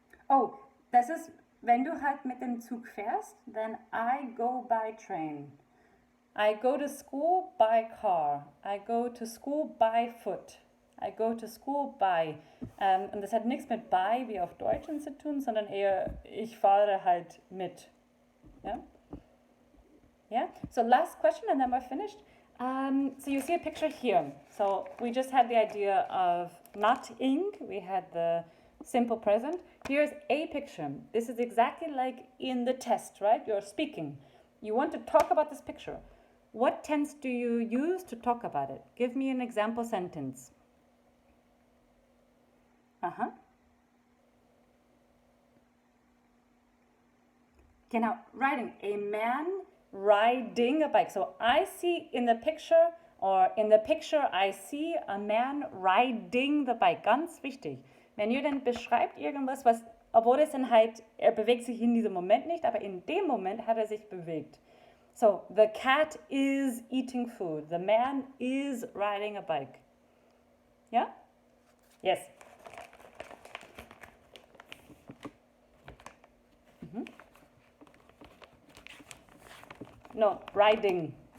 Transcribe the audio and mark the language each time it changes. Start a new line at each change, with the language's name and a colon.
German: Oh, das ist, wenn du halt mit dem Zug fährst,
English: then I go by train. I go to school by car. I go to school by foot. I go to school by.
German: Und das hat nichts mit by wie auf Deutsch zu tun, sondern eher, ich fahre halt mit.
English: Yeah? Yeah? So last question and then we're finished. So you see a picture here. So we just had the idea of not ing. We had the simple present. Here's a picture. This is exactly like in the test, right? You're speaking. You want to talk about this picture. What tense do you use to talk about it? Give me an example sentence.
German: Genau,
English: riding. A man riding a bike. So I see in the picture, or in the picture I see a man riding the bike.
German: Ganz wichtig. Wenn ihr dann beschreibt irgendwas, was, obwohl es dann halt, er bewegt sich in diesem Moment nicht, aber in dem Moment hat er sich bewegt.
English: So, the cat is eating food. The man is riding a bike. Yeah? Yes. No, riding.